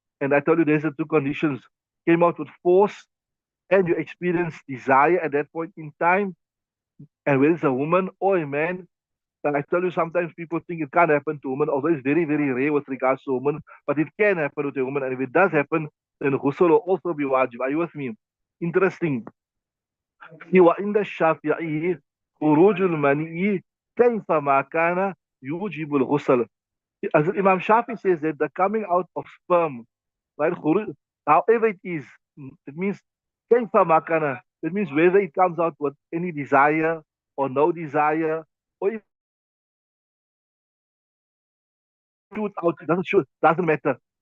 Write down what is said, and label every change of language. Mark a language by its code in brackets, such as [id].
[en] And I told you there's the two conditions: came out with force, and you experience desire at that point in time. And whether it's a woman or a man, and I tell you, sometimes people think it can't happen to women, although it's very, very rare with regards to women, but it can happen with a woman. And if it does happen, then ghusl will also be wajib. Are you with me? Interesting. [ar] وعند الشافعي خروج المني كيفما كان يوجب الغسل. [en] As Imam Shafi says that the coming out of sperm, right, however it is, it means [ar] كيفما كان. [en] It means whether it comes out with any desire or no desire, or if shoot out, it doesn't shoot, doesn't matter.